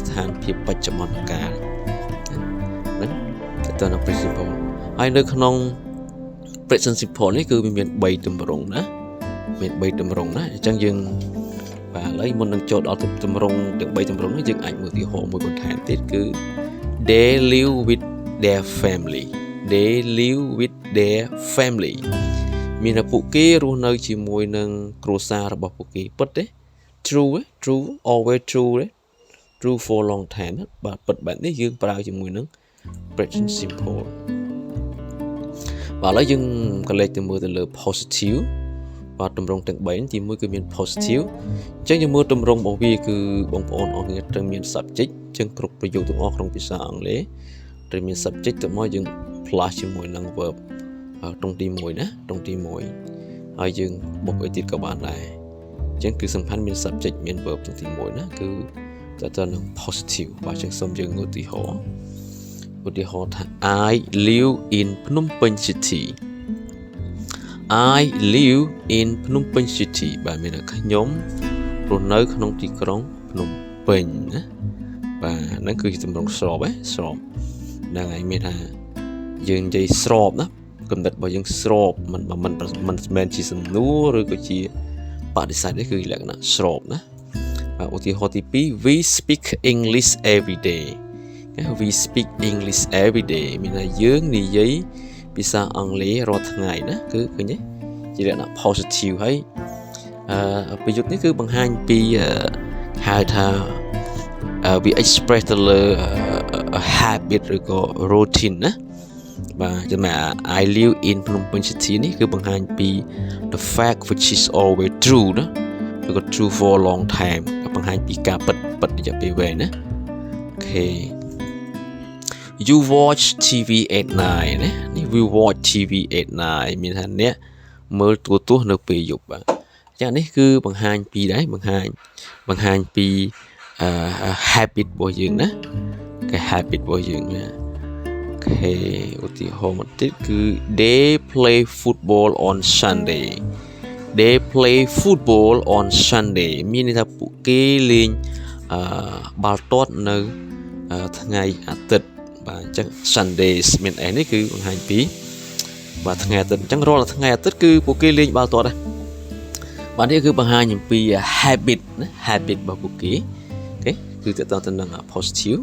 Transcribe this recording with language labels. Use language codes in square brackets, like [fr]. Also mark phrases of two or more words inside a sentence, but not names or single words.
[km] ស្ថានភាពបច្ចុប្បន្នកាលហ្នឹងគេទៅនៅ [en] present simple [km] ហើយនៅក្នុង [en] present simple [km] នេះគឺវាមាន3ទម្រង់ ណាមាន3ទម្រង់ណាអញ្ចឹងយើងបាទឥឡូវមុននឹងចូលដល់ទម្រង់ទាំង3ទម្រង់នេះយើងអាចមើលឧទាហរណ៍មួយបន្ថែមទៀតគឺ [en] they live with their family they live with their family [km] មានតែពួកគេរស់នៅជាមួយនឹងគ្រួសាររបស់ពួកគេពិតទេ [en] true always true for long time [km] បាទពិតបែបនេះយើងប្រើជាមួយនឹង [en] present simple [km] បាទឥឡូវយើងក៏លេខទៅមើលទៅលើ positive បាទទម្រង់ទាំង3ទី1គឺមាន positive អញ្ចឹងយើងមើលទម្រង់របស់វា គឺបងប្អូនអរគ្នាត្រូវមាន subject អញ្ចឹងគ្រប់ប្រយោគទាំងអស់ក្នុងភាសាអង់គ្លេសត្រូវមាន subject ទៅមកយើង plus ជាមួយនឹង verb ត្រង់ទី1ណាត្រង់ទី1ហើយយើងបុកអីទៀតក៏បានដែរអញ្ចឹងគឺសំខាន់មាន subject មាន verb ត្រង់ទី1ណាគឺទៅនឹង positive បាទអញ្ចឹងសូមយើងឧទាហរណ៍ថា [en] I live in Phnom Penh City I live in Phnom Penh City [km] បាទមានថាខ្ញុំរស់នៅក្នុងទីក្រុងភ្នំពេញណាបាទហ្នឹងគឺជាទម្រង់ស្របស្របហ្នឹងហើយមានថាយើងនិយាយស្របណាកំណ ត់របស់យើងស្របមិនមែនជាសំណួរឬក៏ជាបដិសេធទេគឺលក្ខណៈស្របណាបាទឧទាហរណ៍ទី2 [en] we speak English every day we speak English every day [km] មានថាយើងនិយាយភាសាអង់គ្លេសរាល់ថ្ងៃ ណាគឺឃើញទេជាលក្ខណៈ positive ហើយប្រយុទ្ធនេះគឺបង្ហាញពីហៅថាវា express ទៅលើ habit ឬក៏ routine ណាបាទចំណែក [en] I live in Phnom Penh City [km] នេះគឺបង្ហាញពី [en] the fact which is always true [km] ណាឬក៏ [en] true for a long time [km] បង្ហាញពីការពិតរយៈពេលវែងណាអូខេ [en] You watch TV at night [km] ណានេះ [en] we watch TV at night [km] មានថាអ្នកមើលទូរទស្សន៍នៅពេលយប់បាទចានេះគឺបង្ហាញពីដែរបង្ហាញពីhabit របស់យើងណាគេ habit របស់យើងណាអូខេឧទាហរណ៍មួយទៀតគឺ [en] they play football on Sunday they play football on Sunday [km] មានន័យថាពួកគេលេង បាល់ទាត់នៅថ្ងៃអាទិត្យបាទអញ្ចឹង Sundays មានអីនេះគឺបង្ហាញពីបាទថ្ងៃអាទិត្យអញ្ចឹងរាល់ថ្ងៃអាទិត្យគឺពួកគេលេងបាល់ទាត់ដែរបាទនេះគឺបង្ហាញអំពី habit ណា habit របស់ពួកគេអូខេគឺទៅដល់ទៅនឹង positive